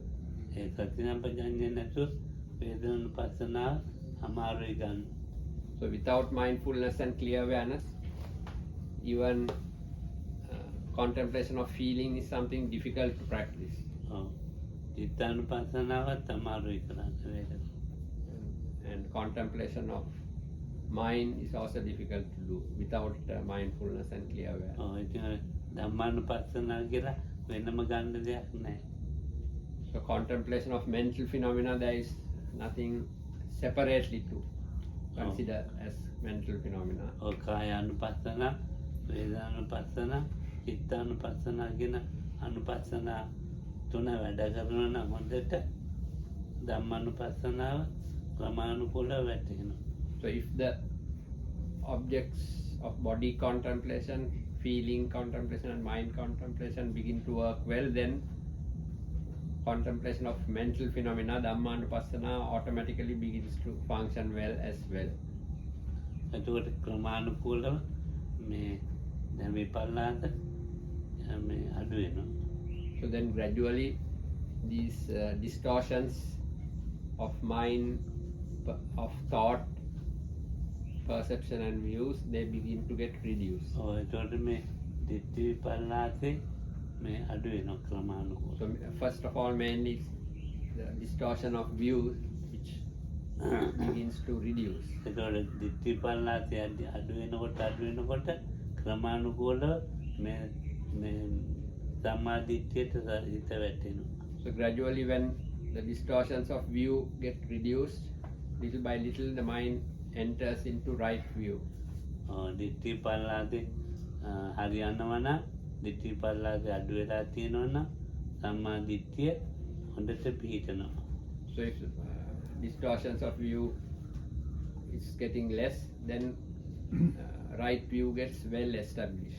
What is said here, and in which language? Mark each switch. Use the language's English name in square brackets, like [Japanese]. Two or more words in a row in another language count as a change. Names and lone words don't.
[Sinhala] ඒ සති සම්පජඤ්ඤය නැතුව වේදනානුපස්සනාව අමාරුයි ගන්න. [English] So without mindfulness and clear awareness, even contemplation of feeling is something difficult to practice. [Sinhala] චිත්තානුපස්සනාවත් අමාරුයි කරන්න වේදනාව. [English] And contemplation of mind is also difficult to do without mindfulness and clear awareness. [Sinhala] ඉතින් ධම්මානුපස්සනාව කියලා වෙනම ගන්න දෙයක් නැහැ. [English] So contemplation of mental phenomena, there is nothing separately to consider as mental phenomena. [Sinhala] ඔය කායානුපස්සන, වේදනානුපස්සන, චිත්තානුපස්සන කියන අනුපස්සන තුන වැඩ කරනවා නම් හොඳට ධම්මානුපස්සනාව ක්‍රමානුකූලව වැටෙනවා. [English] So if the objects of body contemplation, feeling contemplation and mind contemplation begin to work well, then contemplation of mental phenomena, Dhammanupassana, automatically begins to function well as well. [Sinhala] එතකොට ක්‍රමානුකූලව මේ දැන් විපල්ලාස මේ අඩු වෙනවා. [English] So then gradually these distortions of mind, of thought, perception and views, they begin to get reduced. [Sinhala] එතකොට මේ දිට්ඨි විපල්ලාසේ මේ අඩු වෙනවා ක්‍රමානුකූලව. [English] So first of all, mainly the distortion of views, which begins to reduce. [Sinhala] එතකොට දිට්ඨි විපල්ලාසේ අඩු වෙනකොට ක්‍රමානුකූලව මේ සම්මා දිට්ඨියට හිත වැටෙනවා. [English] So gradually when the distortions of view get reduced, little by little the mind enters into right view. [Sinhala] දිට්ඨි විපල්ලාසේ හරියනවා නම් දිට්ඨි විපල්ලාසේ අඩු වෙලා තියෙනවා නම් සම්මා දිට්ඨිය හොඳට පිහිටනවා. [English] So if distortions of view is getting less, then right view gets well established.